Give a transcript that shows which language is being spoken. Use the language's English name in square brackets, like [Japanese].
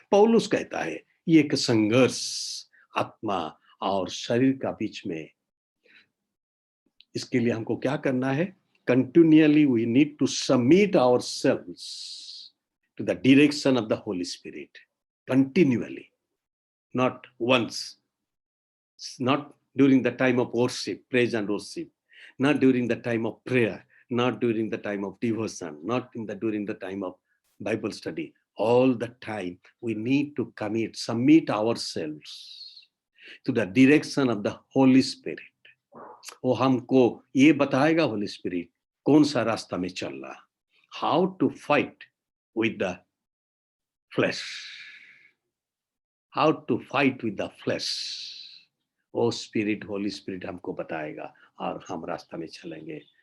[Hindi] पौलुस कहता है ये एक संघर्ष आत्मा और शरीर का बीच में। इसके लिए हमको क्या करना है? [English] Continuously we need to submit ourselves to the direction of the holy spirit. Continuously, not once, not during the time of worship, praise and worship, not during the time of prayer, not during the time of devotion, not during the time of Bible study. All the time we need to submit ourselves to the direction of the Holy Spirit। [Hindi] वो हमको ये बताएगा Holi spirit कौन सा रास्ता में चलना, [English] How to fight with the flesh, how to fight with the flesh. [Hindi] वो स्पिरिट, होली स्पिरिट हमको बताएगा और हम रास्ता में चलेंगे।